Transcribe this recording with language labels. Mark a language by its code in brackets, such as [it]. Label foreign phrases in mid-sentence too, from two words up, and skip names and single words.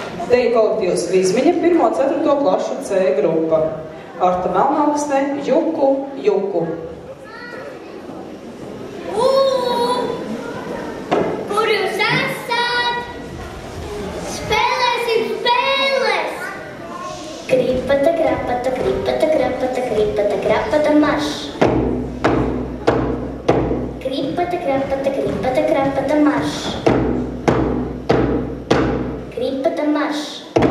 [lv] Deju kolektīvs Vizmiņa 1.4. klašu C grupa. Arta Melnaugsne, Juku, Juku. Kur jūs esat? Spēlēsim spēles! Kripata, krapata, kripata, krapata, kripata, krapata, marš! Kripata, krapata, kripata, krapata, marš! Kripata, marš!